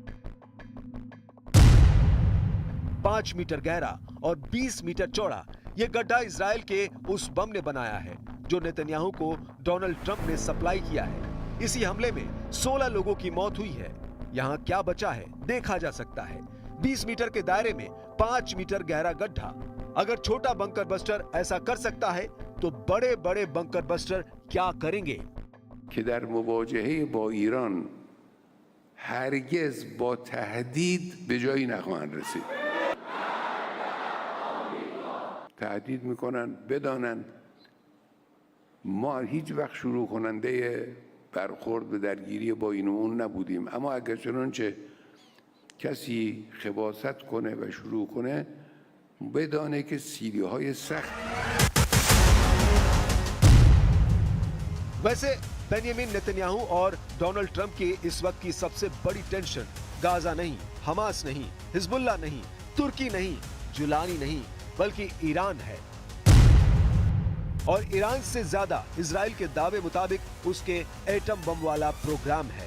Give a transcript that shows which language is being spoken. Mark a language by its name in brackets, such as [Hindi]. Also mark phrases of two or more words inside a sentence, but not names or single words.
[Hindi] 5 मीटर गहरा और 20 मीटर चौड़ा ये गड्ढा इजराइल के उस बम ने बनाया है जो नेतन्याहू को डोनाल्ड ट्रंप ने सप्लाई किया है। इसी हमले में 16 लोगों की मौत हुई है। यहाँ क्या बचा है देखा जा सकता है। 20 मीटर के दायरे में 5 मीटर गहरा गड्ढा। अगर छोटा [English] bunker buster [Hindi] ऐसा कर सकता है तो बड़े बड़े [English] bunker buster [Hindi] क्या करेंगे? [Persian] که در مواجهه با ایران هرگز با تهدید به جایی نخواهند رسید. تهدید میکنن بدانن ما هیچ وقت شروع کننده برخورد به درگیری با این و اون نبودیم، اما اگر چنانچه کسی خباثت کنه و شروع کنه بدانه که سیلی‌های سخت. [Hindi] वैसे बेंयामिन नेतन्याहू और डोनाल्ड ट्रंप की इस वक्त की सबसे बड़ी टेंशन गाजा नहीं, हमास नहीं, हिजबुल्लाह नहीं, तुर्की नहीं, जुलानी नहीं, बल्कि ईरान है। और ईरान से ज्यादा इजराइल के दावे मुताबिक उसके [English] atom bomb [Hindi] वाला प्रोग्राम है।